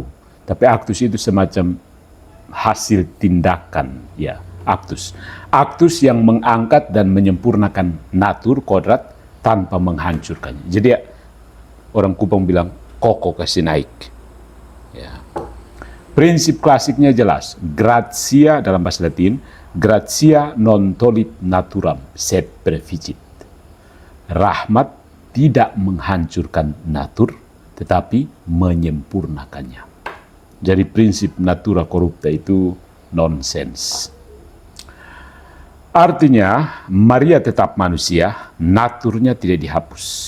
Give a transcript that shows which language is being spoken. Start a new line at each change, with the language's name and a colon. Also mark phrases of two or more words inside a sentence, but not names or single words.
Indonesian: Tapi aktus itu semacam hasil tindakan, ya, aktus. Aktus yang mengangkat dan menyempurnakan natur, kodrat, tanpa menghancurkannya. Jadi ya, orang Kupang bilang, koko kasih naik. Ya. Prinsip klasiknya jelas. Gratia dalam bahasa Latin,
Latin: gratia non tolit naturam, sed preficit.
Indonesian: Rahmat tidak menghancurkan natur, tetapi menyempurnakannya. Jadi prinsip
Latin: natura corrupta
Indonesian: itu nonsens. Artinya, Maria tetap manusia, naturnya tidak dihapus.